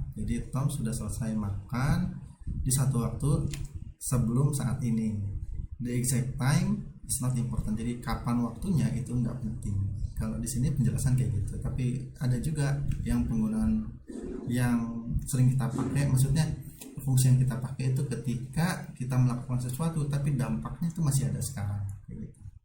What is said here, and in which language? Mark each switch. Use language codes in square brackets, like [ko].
[id] Jadi Tom sudah selesai makan di satu waktu sebelum saat ini. [en] The exact time is not important. [id] Jadi kapan waktunya itu nggak penting. Kalau di sini penjelasan kayak gitu. Tapi ada juga yang penggunaan yang sering kita pakai, maksudnya fungsi yang kita pakai itu ketika kita melakukan sesuatu tapi dampaknya itu masih ada sekarang gitu.